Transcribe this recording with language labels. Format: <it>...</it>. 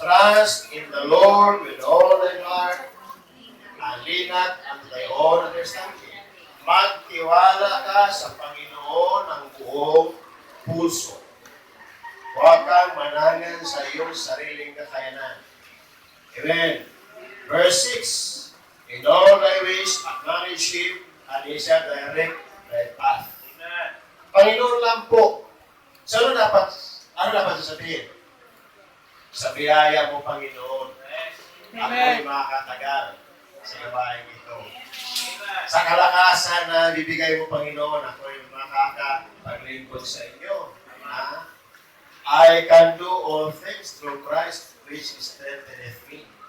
<en>Trust in the Lord with all thy heart, and lean not unto thy own understanding.</en> <tl>Magtiwala ka sa Panginoon ng buong puso. Huwag kang manangan sa iyong sariling kakayanan.</tl> <en>Amen. Verse 6. In all thy ways acknowledge Him, and He shall direct thy path.</en> <tl>Panginoon lang po. So ano dapat sasabihin? Sa biyaya mo, Panginoon, ako'y makakatagal sa gabaeng ito. Sa kalakasan na bibigay mo, Panginoon, ako'y makakapaglingkod sa inyo.</tl> <en>I can do all things through Christ which strengtheneth me.</en>